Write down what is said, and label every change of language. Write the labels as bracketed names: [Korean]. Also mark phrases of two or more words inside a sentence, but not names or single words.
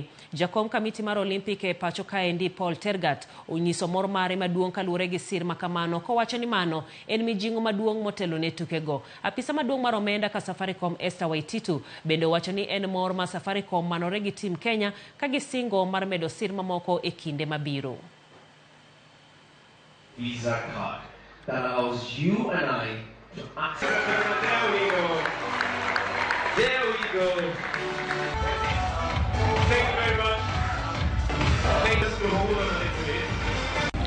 [Luo (Kenya and Tanzania)] Jakom kamiti mar Olympic e pacho kae ndi Paul Tergat onyiso mor mare maduong' kaluwore gi sir makamano, kowacho ni mano en mijing'o maduong' motelo ne tukego. Apisa maduong' mar omenda ka Safaricom Esther Waititu bende owacho ni en mor ma Safaricom manore gi tim Kenya ka gisingo mar medo sir mamoko e kinde mabiro. [English] Visa card that allows you and I to access. There we go. There we go. Thank you very much. Thank us to hold on a little bit.